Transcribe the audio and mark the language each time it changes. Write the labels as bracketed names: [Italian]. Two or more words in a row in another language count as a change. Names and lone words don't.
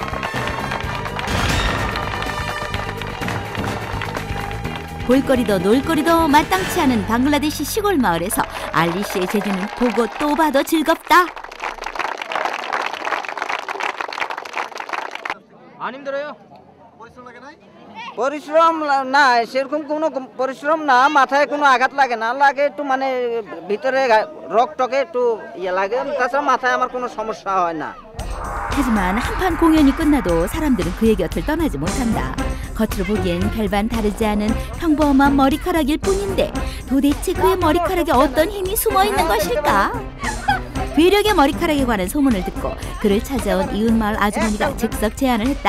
[Korean] 볼거리도 놀거리도 마땅치 않은 방글라데시 시골 마을에서 알리 씨의 재주는 보고 또 봐도 즐겁다. 안 힘들어요? [Bangla] পরিশ্রম না সেরকম কোনো পরিশ্রম না মাথায় কোনো আঘাত লাগে না লাগে একটু মানে ভিতরে রক্তকে একটু ইয়ে লাগে তাছাড়া মাথায় আমার কোনো সমস্যা হয় না. [Korean] 하지만 한판 공연이 끝나도 사람들은 그의 곁을 떠나지 못한다. 겉으로 보기엔 별반 다르지 않은 평범한 머리카락일 뿐인데 도대체 그의 머리카락에 어떤 힘이 숨어 있는 것일까? 괴력의 머리카락에 관한 소문을 듣고 그를 찾아온 이웃마을 아주머니가 즉석 제안을 했다.